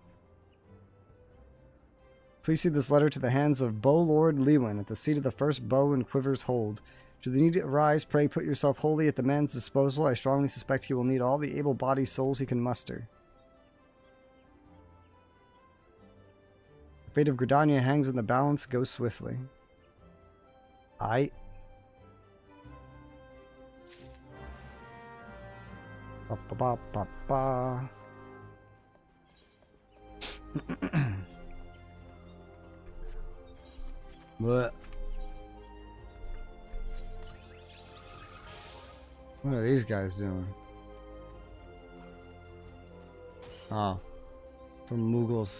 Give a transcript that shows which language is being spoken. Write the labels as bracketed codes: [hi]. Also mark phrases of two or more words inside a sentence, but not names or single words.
[en] Please see this letter to the hands of Bow Lord Lewin at the seat of the first bow and quiver's hold. Should the need arise, pray put yourself wholly at the man's disposal. I strongly suspect he will need all the able-bodied souls he can muster. The fate of Gridania hangs in the balance. Go swiftly. Aight. Ba ba ba ba ba. What are these guys doing? Oh. Some Mughals.